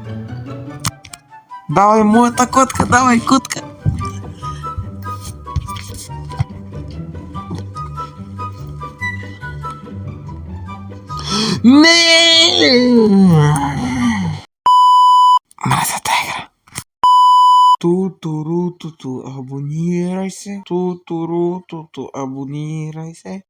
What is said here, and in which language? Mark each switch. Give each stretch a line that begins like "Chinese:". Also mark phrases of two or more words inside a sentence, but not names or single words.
Bulgarian: Давай, моята котка, давай, котка. Не! Мразя тази игра. Ту-туру-ту-ту, абонирай се. Ту-туру-ту-ту, абонирай се.